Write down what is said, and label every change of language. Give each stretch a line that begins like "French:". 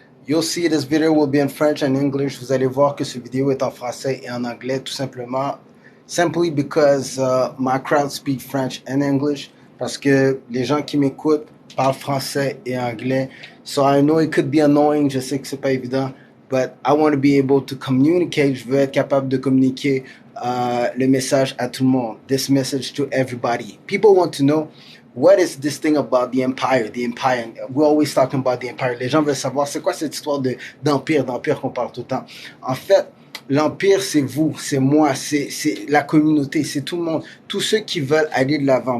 English: You'll see this video will be in French and English.
French: Vous allez voir que cette vidéo est en français et en anglais, tout simplement.
English: Simply because my crowd speak French and English.
French: Parce que les gens qui m'écoutent parlent français et anglais.
English: So I know it could be annoying.
French: Je sais que c'est pas évident.
English: But I want to be able to communicate.
French: Je veux être capable de communiquer le message à tout le monde.
English: This message to everybody. People want to know what is this thing about the empire? The empire. We're always talking about the empire.
French: Les gens veulent savoir c'est quoi cette histoire d'empire qu'on parle tout le temps. En fait, l'empire, c'est vous, c'est moi, c'est la communauté, c'est tout le monde. Tous ceux qui veulent aller de l'avant.